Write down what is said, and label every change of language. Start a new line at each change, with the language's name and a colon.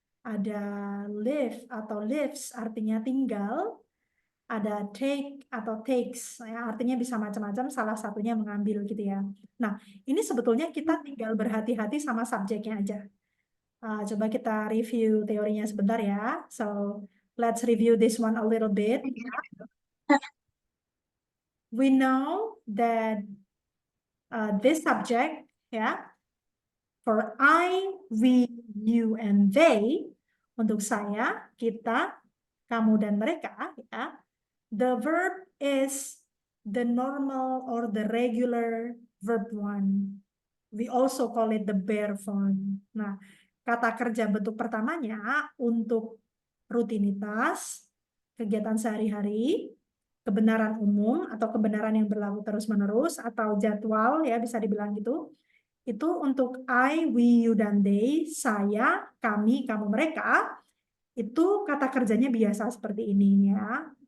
Indonesian: Ada live atau lives, artinya tinggal. Ada take atau takes, ya, artinya bisa macam-macam, salah satunya mengambil gitu ya. Nah, ini sebetulnya kita tinggal berhati-hati sama subjeknya aja. Coba kita review teorinya sebentar ya.
English: So, let's review this one a little bit. We know that this subject, ya, for I, we, you, and they,
Indonesian: untuk saya, kita, kamu, dan mereka,
English: ya, the verb is the normal or the regular verb one. We also call it the bare form.
Indonesian: Nah, kata kerja bentuk pertamanya untuk rutinitas, kegiatan sehari-hari, kebenaran umum atau kebenaran yang berlaku terus-menerus atau jadwal, ya bisa dibilang gitu. Itu untuk I, we, you, dan they, saya, kami, kamu, mereka, itu kata kerjanya biasa seperti ini ya.